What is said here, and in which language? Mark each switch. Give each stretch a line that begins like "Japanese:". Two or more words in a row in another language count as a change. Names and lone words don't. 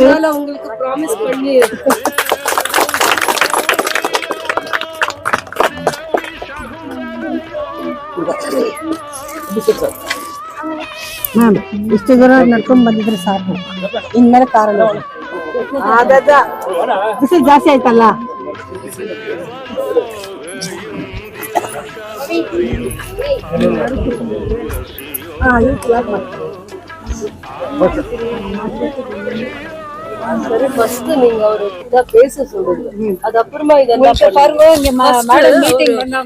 Tamil: உங்களுக்கு ப்ராமிஸ் பண்ணி
Kannada: ಇಷ್ಟು ದೂರ ನಡ್ಕೊಂಡ್ ಬಂದಿದ್ರೆ ಸಾಕು. ಇನ್ಮೇಲೆ ಕಾರಣ ಬಿಸಿಲು ಜಾಸ್ತಿ ಆಯ್ತಲ್ಲ.
Tamil: ஃபர்ஸ்ட் நீங்க அவர்கிட்ட பேச சொல்லுங்க. அது அப்புறமா இதெல்லாம் பாருங்க. இங்க
English: madam meeting
Tamil: பண்ணாங்க.